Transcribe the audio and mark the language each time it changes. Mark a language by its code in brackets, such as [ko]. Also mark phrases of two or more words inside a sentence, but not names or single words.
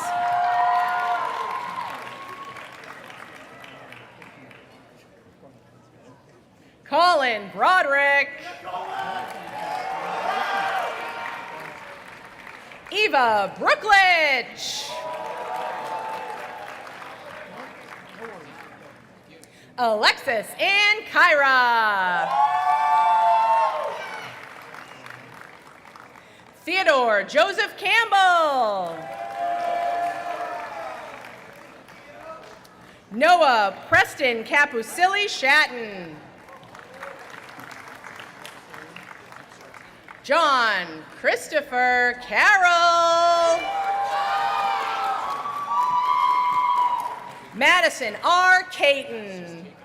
[en] Colin Broderick. Eva Brooklich. Alexis and Kyra. Theodore Joseph Campbell. Noah Preston Capusilli Shatton. John Christopher Carroll. Madison R. Caton.